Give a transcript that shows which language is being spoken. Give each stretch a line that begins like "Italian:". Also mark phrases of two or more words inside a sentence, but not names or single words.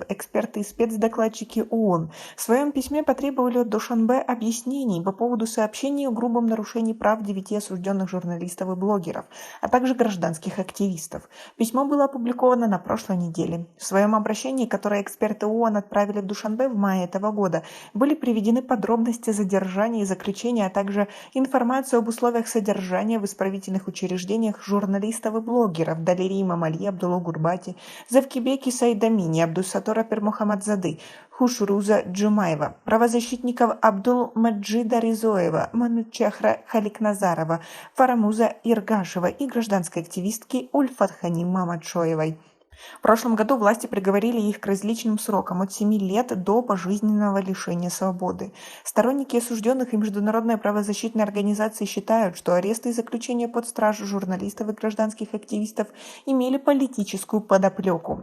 Russian: Эксперты и спецдокладчики ООН в своем письме потребовали от Душанбе объяснений по поводу сообщений о грубом нарушении прав 9 осужденных журналистов и блогеров, а также гражданских активистов. Письмо было опубликовано на прошлой неделе. В своем обращении, которое эксперты ООН отправили в Душанбе в мае этого года, были приведены подробности задержания и заключения, а также информацию об условиях содержания в исправительных учреждениях журналистов и блогеров Далири Мамали, Абдулло Гурбати, Завкибеки Сайдамини, Абдусатора Пермухамадзады, Хушруза Джумаева, правозащитников Абдул-Маджида Ризоева, Манучахра Халикназарова, Фарамуза Иргашева и гражданской активистки Ульфатхани Мамадшоевой. В прошлом году власти приговорили их к различным срокам от 7 лет до пожизненного лишения свободы. Сторонники осужденных и международные правозащитные организации считают, что аресты и заключения под стражу журналистов и гражданских активистов имели политическую подоплеку.